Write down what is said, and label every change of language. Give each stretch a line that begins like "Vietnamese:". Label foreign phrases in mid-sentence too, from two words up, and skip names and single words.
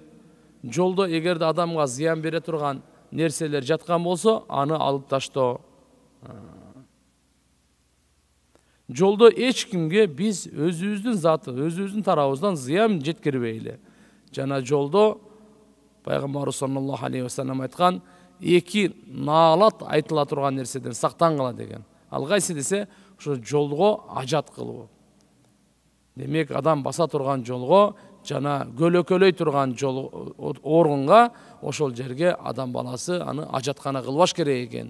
Kyrgyz: Жолдо эгерде адамга зыян бере турган нерселер жаткан болсо, аны алып таштоо. Жолдо эч кимге биз өзүбүздүн заты, өзүбүздүн тарабыбыздан зыян жеткирбейли. Жана жолдо пайгамбар
Arabic: صلى الله عليه وسلم
Kyrgyz: айткан, эки наалат айтыла турган нерседен сактангыла деген. Ал кайсы десе, ошо жолго ажат кылуу. Демек, адам баса турган жолго жана көлөкөлөй турган жол орунга, ошол жерге адам баласы аны ажаткана кылбаш керек экен.